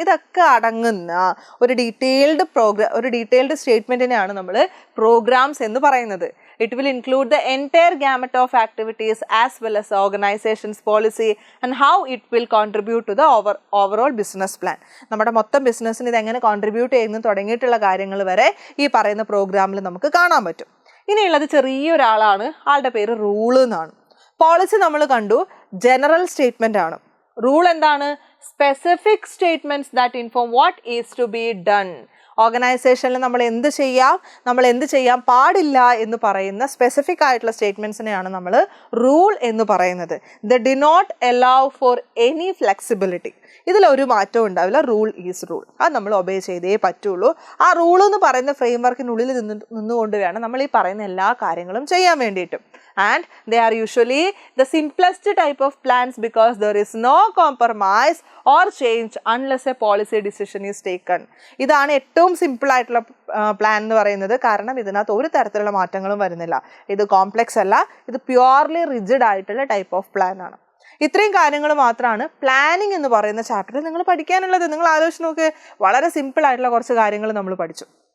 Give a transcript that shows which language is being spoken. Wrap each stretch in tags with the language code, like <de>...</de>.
<ml>ഇതൊക്കെ അടങ്ങുന്ന ഒരു ഡീറ്റെയിൽഡ് സ്റ്റേറ്റ്മെന്റിനെയാണ് നമ്മൾ പ്രോഗ്രാംസ് എന്ന് പറയുന്നത്.</ml> <en>It will include the entire gamut of activities as well as the organization's policy and how it will contribute to the overall business plan.</en> <ml>നമ്മുടെ മൊത്തം ബിസിനസ്സിന് ഇത് എങ്ങനെ കോൺട്രിബ്യൂട്ട് ചെയ്യുന്നു തുടങ്ങിയിട്ടുള്ള കാര്യങ്ങൾ വരെ ഈ പറയുന്ന പ്രോഗ്രാമിൽ നമുക്ക് കാണാൻ പറ്റും. ഇനിയുള്ളത് ചെറിയൊരാളാണ്, ആളുടെ പേര് റൂൾ എന്നാണ്. പോളിസി നമ്മൾ കണ്ടു, ജനറൽ സ്റ്റേറ്റ്മെന്റ് ആണ്. റൂൾ എന്താണ്?</ml> <en>Specific statements that inform what is to be done.</en> <ml>ഓർഗനൈസേഷനിൽ നമ്മൾ എന്ത് ചെയ്യാൻ പാടില്ല എന്ന് പറയുന്ന സ്പെസിഫിക് ആയിട്ടുള്ള സ്റ്റേറ്റ്മെന്റ്സിനെയാണ് നമ്മൾ റൂൾ എന്ന് പറയുന്നത്.</ml> <en>They'd not allow for any flexibility.</en> <ml>ഇതിലൊരു മാറ്റവും ഉണ്ടാവില്ല.</ml> <en>Rule is rule.</en> <ml>അത് നമ്മൾ ഒബേ ചെയ്തേ പറ്റുള്ളൂ. ആ റൂൾ എന്ന് പറയുന്ന ഫ്രെയിം വർക്കിനുള്ളിൽ നിന്നുകൊണ്ട് വേണം നമ്മൾ ഈ പറയുന്ന എല്ലാ കാര്യങ്ങളും ചെയ്യാൻ വേണ്ടിയിട്ടും.</ml> <en>And they are usually the simplest type of plans because there is no compromise or change unless a policy decision is taken.</en> <ml>ഇതാണ് ഏറ്റവും സിമ്പിൾ ആയിട്ടുള്ള പ്ലാൻ എന്ന് പറയുന്നത്. കാരണം ഇതിനകത്ത് ഒരു തരത്തിലുള്ള മാറ്റങ്ങളും വരുന്നില്ല. ഇത് കോംപ്ലെക്സ് അല്ല, ഇത് പ്യുവർലി റിജിഡ് ആയിട്ടുള്ള ടൈപ്പ് ഓഫ് പ്ലാൻ ആണ്. ഇത്രയും കാര്യങ്ങൾ മാത്രമാണ് പ്ലാനിങ് എന്ന് പറയുന്ന ചാപ്റ്ററിൽ നിങ്ങൾ പഠിക്കാനുള്ളത്. നിങ്ങൾ ആലോചിച്ച് നോക്ക്, വളരെ സിമ്പിൾ ആയിട്ടുള്ള കുറച്ച് കാര്യങ്ങൾ നമ്മൾ പഠിച്ചു.</ml>